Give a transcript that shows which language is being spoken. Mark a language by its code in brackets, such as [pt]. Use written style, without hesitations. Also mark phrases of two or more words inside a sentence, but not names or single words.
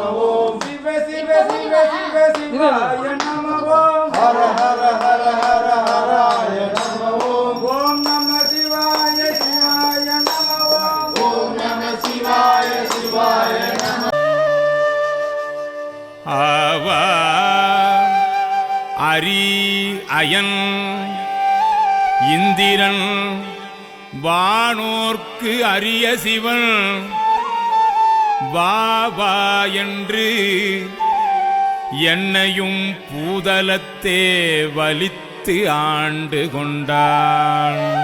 [sa] शिव शिव शिव शिव शिवाय नमो. हर हर हर हर हराय नमो. ॐ नमः शिवाय शिवाय नमो. ॐ नमः शिवाय शिवाय नमो. [ta] ஆவா அரி அயன் இந்திரன் வானோர்க்கு அரிய சிவன் வா வா என்று என்னையும் பூதலத்தே வலித்து ஆண்டு கொண்டான்.